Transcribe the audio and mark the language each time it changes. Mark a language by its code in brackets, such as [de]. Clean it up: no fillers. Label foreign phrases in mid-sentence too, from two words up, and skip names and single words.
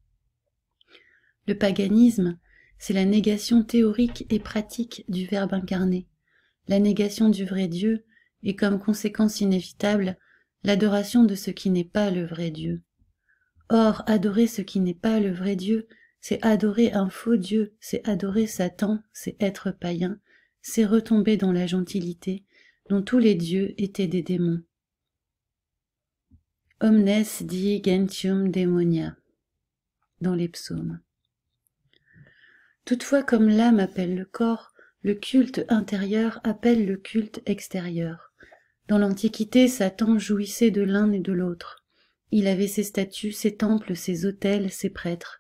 [fr] Le paganisme, c'est la négation théorique et pratique du Verbe incarné, la négation du vrai Dieu et comme conséquence inévitable, l'adoration de ce qui n'est pas le vrai Dieu. Or, adorer ce qui n'est pas le vrai Dieu, c'est adorer un faux Dieu, c'est adorer Satan, c'est être païen, c'est retomber dans la gentilité, dont tous les dieux étaient des démons. [la] Omnes dii gentium demonia, [fr] dans les psaumes. Toutefois, comme l'âme appelle le corps, le culte intérieur appelle le culte extérieur. Dans l'Antiquité, Satan jouissait de l'un et de l'autre. Il avait ses statues, ses temples, ses autels, ses prêtres.